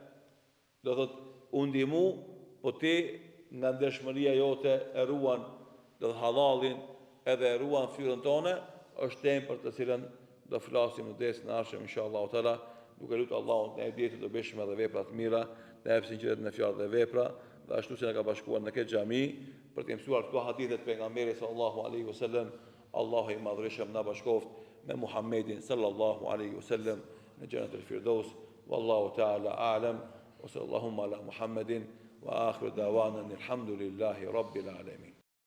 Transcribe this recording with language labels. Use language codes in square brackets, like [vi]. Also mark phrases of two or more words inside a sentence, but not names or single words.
[sq] do thot, u ndihmu, po ti nga ndershmëria jote e ruan do të halalin edhe e ruan fytyrën tone, është temë për të cilën do flasim në dersën e ardhshëm [ar] إن شاء الله تعالى, [sq] duke lutur Allahun të na jep të dobishme dhe vepra të mira, të jap sinqeritet në fjalë dhe vepra, dhe ashtu si na ka bashkuar në këtë xhami për të mësuar këto hadithe të pejgamberit [ar] صلى الله عليه وسلم. [sq] Allahu i madhërisht na bashkoft me Muhammedin [ar] صلى الله عليه وسلم [sq] në [ar] جنة الفردوس. والله تعالى أعلم وصلى الله على محمد وآخر دعوانا الحمد لله رب العالمين.